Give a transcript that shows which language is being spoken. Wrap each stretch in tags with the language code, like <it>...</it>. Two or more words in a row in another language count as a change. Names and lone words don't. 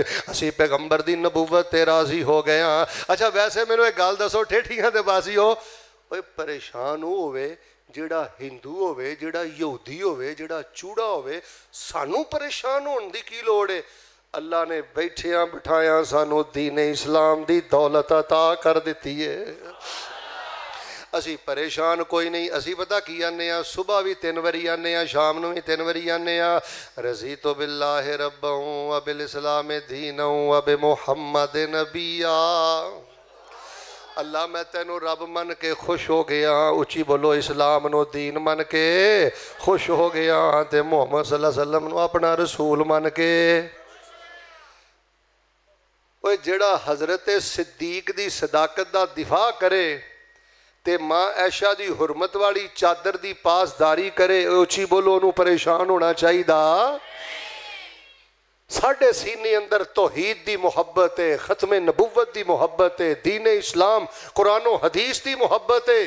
<pa>اسی پیغمبر دی نبوت تے راضی ہو گئے ہاں۔ اچھا ویسے مینوں اک گل دسو، ٹھیٹھیاں دے باسی ہو، اوئے پریشان ہووے جیہڑا ہندو ہووے، جیہڑا یہودی ہووے، جیہڑا چوہڑا ہووے، سانوں پریشان ہون دی کی لوڑ ہے? اللہ نے بیٹھیاں بٹھایاں سانوں دینِ اسلام دی دولت عطا کر دتی ہے. اسی پریشان کوئی نہیں. اسی پتہ کی آنے، صبح بھی 3 باری آنے، شام نوں بھی 3 باری آنے.</pa> <ar>رضيت بالله ربا وبالإسلام دينا وبمحمد نبيا.</ar> <pa>اللہ میں تینوں رب من کے خوش ہو گیا. اچی بولو، اسلام نوں دین من کے خوش ہو گیا تے محمد</pa> <ar>صلى الله عليه وسلم</ar> <pa>نوں اپنا رسول من کے. اوئے جیہڑا حضرت صدیق دی صداقت دا دفاع کرے تے ماں عائشہ دی حرمت والی چادر دی پاسداری کرے، اچی بولو انہاں نے پریشان ہونا چاہیدا. ساڈے سینے اندر توحید دی محبت ہے، ختمِ نبوت دی محبت ہے، دینِ اسلام قرآن و حدیث دی محبت ہے.</pa>